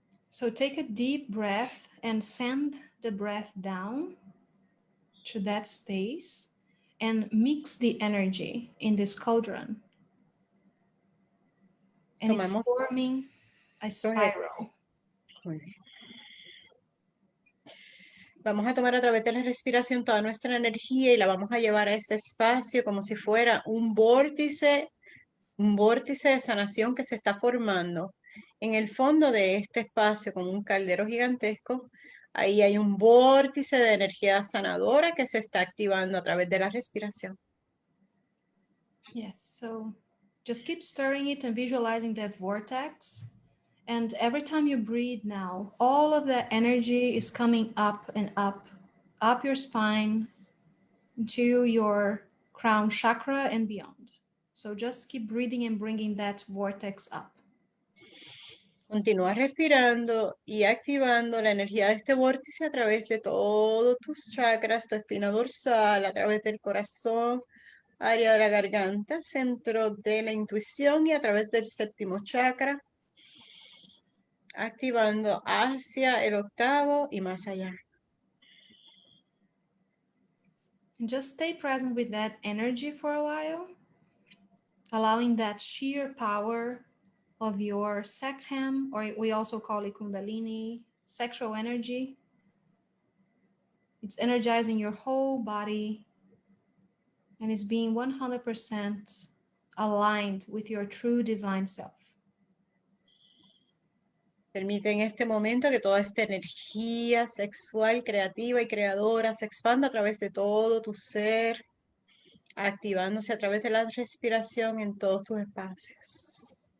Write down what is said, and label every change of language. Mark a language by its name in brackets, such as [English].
[English] So take a deep breath and send the breath down to that space and mix the energy in this cauldron. And it's forming a spiral. [Spanish] Muy bien. Vamos a tomar a través de la respiración toda nuestra energía y la vamos a llevar a ese espacio como si fuera un vórtice de sanación que se está formando. En el fondo de este espacio, como un caldero gigantesco, ahí hay un vórtice de energía sanadora que se está activando a través de la respiración. [English] Yes, so just keep stirring it and visualizing that vortex. And every time you breathe now, all of that energy is coming up and up your spine to your crown chakra and beyond. So just keep breathing and bringing that vortex up. [Spanish] Continúa respirando y activando la energía de este vórtice a través de todos tus chakras, tu espina dorsal, a través del corazón, área de la garganta, centro de la intuición y a través del séptimo chakra, activando hacia el octavo y más allá. [English] And just stay present with that energy for a while, allowing that sheer power of your Sekhem, or we also call it Kundalini, sexual energy. It's energizing your whole body and is being 100% aligned with your true divine self. [Spanish] Permite en este momento que toda esta energía sexual, creativa y creadora se expanda a través de todo tu ser, activándose a través de la respiración en todos tus espacios.